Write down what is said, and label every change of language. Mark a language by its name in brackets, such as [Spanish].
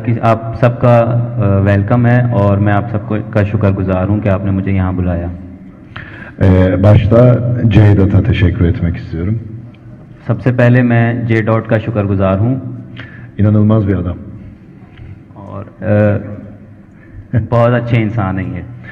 [Hindi] आप सबका वेलकम है और मैं आप सबको का शुक्रगुजार हूँ कि आपने मुझे यहाँ बुलाया। [Turkish] Başta Ceydat'a teşekkür etmek istiyorum. [Hindi] सबसे पहले मैं जे डॉट का शुक्रगुजार हूँ [Turkish] İnanılmaz bir adam. [Hindi] और बहुत अच्छे इंसान हैं ये।